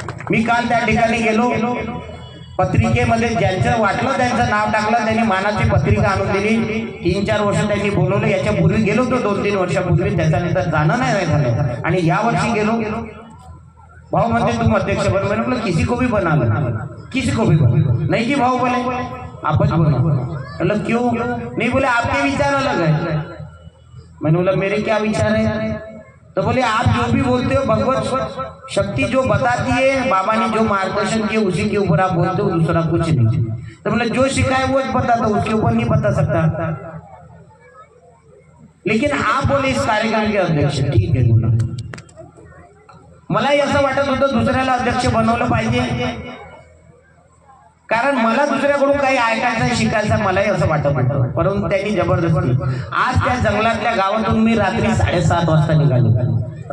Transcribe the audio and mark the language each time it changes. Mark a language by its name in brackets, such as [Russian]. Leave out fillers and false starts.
[Marathi] मी काल त्या ठिकाणी गेलो, पत्रिकेमध्ये ज्यांचं वाटलं त्यांचं नाव टाकलं, त्यांनी मानाची पत्रिका आणून दिली. 3-4 वर्ष त्यांनी बोलवलं. याच्यापूर्वी गेलो तो 2-3 वर्षापूर्वी, त्याच्यानंतर जाणं नाही झालं. आणि या वर्षी गेलो, भाऊ म्हणते [Hindi] तुम अध्यक्ष बन. मैंने बोला किसी को भी बना लो, किसी को भी बना. नहीं जी भाऊ बोले आप बनो. बोला क्यों नहीं, बोले आपके विचार अलग है. मैंने बोला मेरे क्या विचार है, तो बोले आप जो भी बोलते हो भगवत शक्ति जो बताती है, बाबा ने जो मार्गदर्शन किया उसी के ऊपर आप बोलते हो, दूसरा कुछ नहीं. तो बोले जो सिखा है वो बताता, उसके ऊपर नहीं बता सकता. लेकिन आप बोले इस कार्यक्रम के अध्यक्ष, ठीक है बोला. [Marathi] मलाही असं वाटत होतं दुसऱ्याला अध्यक्ष बनवलं पाहिजे, कारण मला दुसऱ्याकडून काही ऐकायचं, शिकायचं, मलाही असं वाटत होतं. परंतु त्यांनी जबरदस्ती. आज त्या जंगलातल्या गावातून मी रात्री 7:30 वाजता निघालो.